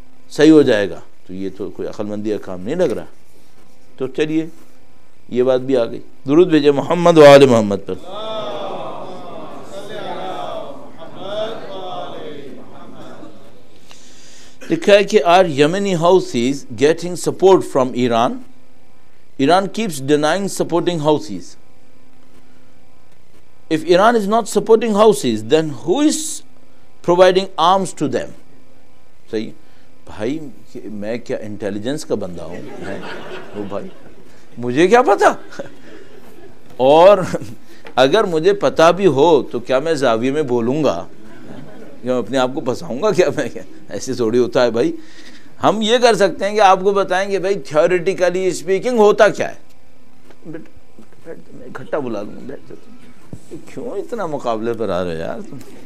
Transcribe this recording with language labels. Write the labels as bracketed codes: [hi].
[ur] صحیح ہو جائے گا، تو یہ تو کوئی عقل مندی کا کام نہیں لگ رہا۔ تو چلیے یہ بات بھی آ گئی۔ درود بھیجے محمد و آل محمد پر۔ لکھا ہے کہ [en] are Yemeni Houthis getting support from Iran? Iran keeps denying supporting Houthis. If Iran is not supporting Houthis, then who is providing arms to them? [ur] صحیح بھائی، میں کیا انٹیلیجنس کا بندہ ہوں؟ وہ بھائی مجھے کیا پتا؟ اور اگر مجھے پتا بھی ہو تو کیا میں زاویے میں بولوں گا؟ میں اپنے آپ کو پھنساؤں گا کیا؟ میں کیا ایسے تھوڑی ہوتا ہے بھائی۔ ہم یہ کر سکتے ہیں کہ آپ کو بتائیں کہ بھائی تھیوریٹیکلی اسپیکنگ ہوتا کیا ہے۔ میں اکٹھا بلا لوں گا، بیٹھ جاتا۔ کیوں اتنا مقابلے پر آ رہے یار تم؟